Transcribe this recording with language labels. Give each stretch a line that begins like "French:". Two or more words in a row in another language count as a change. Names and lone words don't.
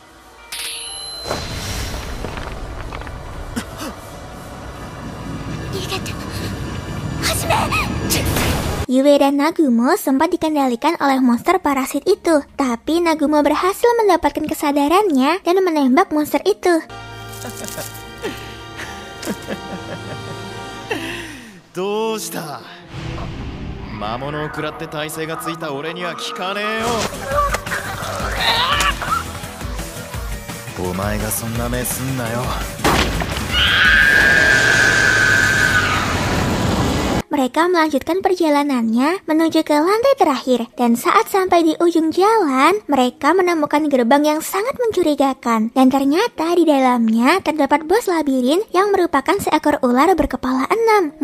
Indonesian: Yue dan Nagumo sempat dikendalikan oleh monster parasit itu, tapi Nagumo berhasil mendapatkan kesadarannya dan menembak monster itu.
Japanese: どうした魔物を食らって耐性がついた俺には効かねえよお前がそんな目すんなよ
Indonesian: Mereka melanjutkan perjalanannya menuju ke lantai terakhir, dan saat sampai di ujung jalan, mereka menemukan gerbang yang sangat mencurigakan. Dan ternyata di dalamnya terdapat bos labirin yang merupakan seekor ular berkepala 6.